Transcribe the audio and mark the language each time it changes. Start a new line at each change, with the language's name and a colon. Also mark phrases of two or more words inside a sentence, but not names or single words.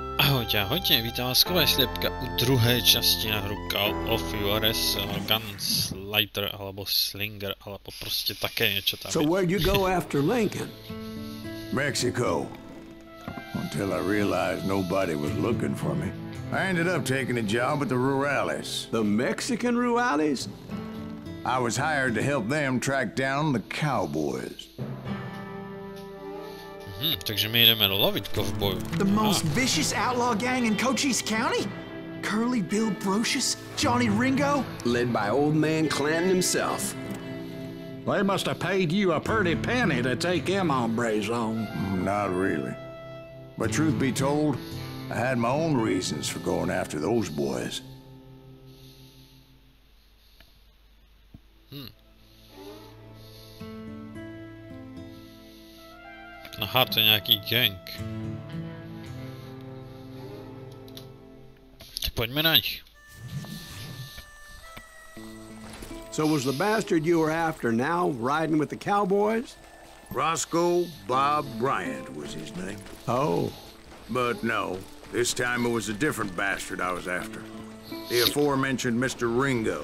Slovak: Ahojte, vítam vás slepka u druhej časti na hru Call of Juarez Gunslinger, alebo Slinger, alebo proste také niečo tam.
English: So where'd you go after Lincoln? Mexico. Until I realized nobody was looking for me. I ended up taking a job at the Rurales. The Mexican Rurales? I was hired to help them track down the cowboys.
Slovak: Takže my ideme loviť kovboju.
English: The most vicious outlaw gang in Cochise County? Curly Bill Brocious? Johnny Ringo? Led by old man Clanton himself. They must have paid you a pretty penny to take them hombres on. Not really. But truth be told, I had my own reasons for going after those boys.
Slovak: Aha, to je nejaký gang. Poďme na nich.
English: So was the bastard you were after now riding with the cowboys? Roscoe Bob Bryant was his name. Oh. But no, this time it was a different bastard I was after. The aforementioned Mr. Ringo.